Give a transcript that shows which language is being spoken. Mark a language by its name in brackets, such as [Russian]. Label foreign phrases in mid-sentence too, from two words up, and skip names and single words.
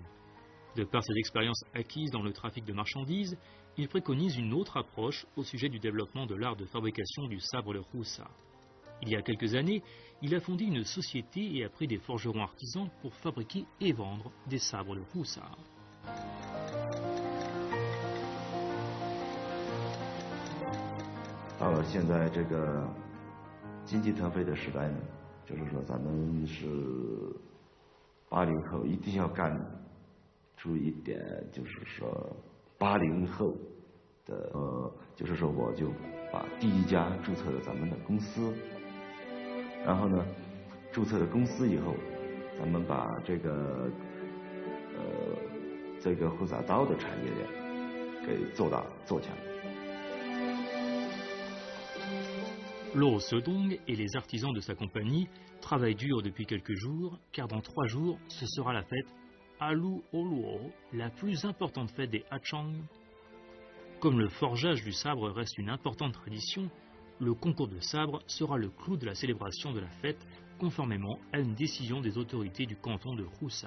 [French] De par ses expériences acquises dans le trafic de marchandises, il préconise une autre approche au sujet du développement de l'art de fabrication du sabre de Roussa. Il y a quelques années, il a fondé une société et a pris des forgerons artisans pour fabriquer et vendre des sabres de Roussa. Alors, [Chinese] 现在这个经济腾飞的时代呢，就是说咱们是80后一定要干出一点，就是说80后的就是说我就把第一家注册了咱们的公司，然后呢，注册了公司以后，咱们把这个护萨刀的产业链给做大做强。 [French] Lo Sedong et les artisans de sa compagnie travaillent dur depuis quelques jours, car dans 3 jours, ce sera la fête Alu Oluo, la plus importante fête des Hachang. Comme le forgeage du sabre reste une importante tradition, le concours de sabre sera le clou de la célébration de la fête, conformément à une décision des autorités du canton de Roussa.